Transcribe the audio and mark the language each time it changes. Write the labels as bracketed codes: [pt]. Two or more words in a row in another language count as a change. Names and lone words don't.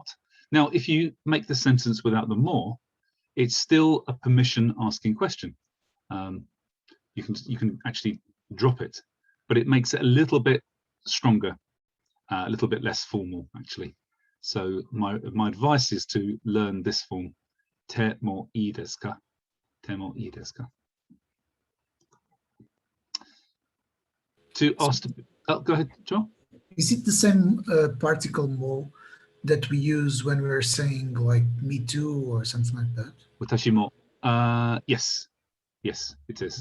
[en] Now, if you make the sentence without the more, it's still a permission asking question. You can actually drop it, but it makes it a little bit stronger, a little bit less formal actually. So my advice is to learn this form, [ja] てもいいですか? てもいいですか? [en] To ask, go ahead, Joel. Is it the same particle mo that we use when we're saying like me too or something like that? [ja] 私も. [en] Yes, it is.